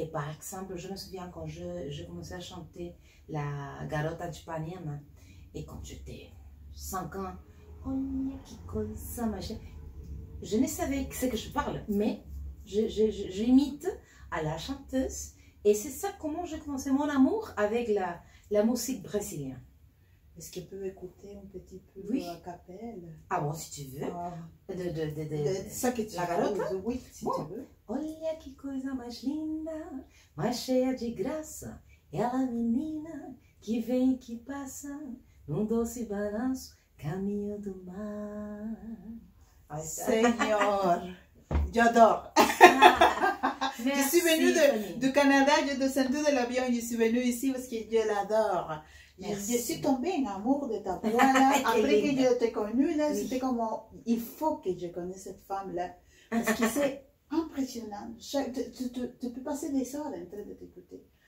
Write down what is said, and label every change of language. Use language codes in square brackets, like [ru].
[fr] Et par exemple, je me souviens quand je commençais à chanter la Garota de Ipanema, et quand j'étais 5 ans, je ne savais ce que je parle, mais j'imite à la chanteuse. Et c'est ça comment j'ai commencé mon amour avec la musique brésilienne. Est-ce qu'elle peut écouter un petit peu a cappella? Ah bon, si tu veux. De ça que tu la garota? Oui, si tu veux. [pt] Olha que coisa mais linda, mais cheia de graça, ela menina que vem e que passa, num doce balanço, caminho do mar. [fr] Seigneur, j'adore. Je suis venue du Canada, je descendu de l'avion, je suis venue ici parce que je l'adore. Je suis tombée en amour de ta voix là. Après que je t'ai connue là, c'était comme il faut que je connaisse cette femme là. Parce que c'est impressionnant. Tu peux passer des heures en train de t'écouter.